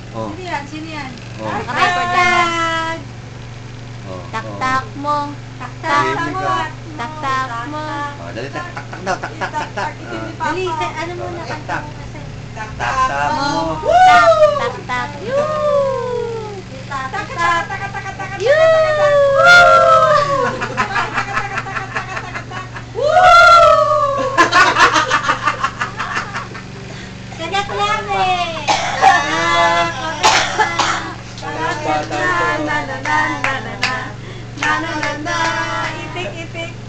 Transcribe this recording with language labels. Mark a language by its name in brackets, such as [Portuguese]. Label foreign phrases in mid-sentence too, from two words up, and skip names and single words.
[Filipino] Oh. Sino yan? Sino yan? Oh. Naka-record yan. Oh. Tak-tak mo. Tak-tak mo. Tak-tak mo. Oh, dali, tak-tak daw, tak-tak. Dali, ano muna? Tak-tak. Tak-tak Tak-tak mo. Tak-tak. Tak-tak. Kagat lang eh! Itik.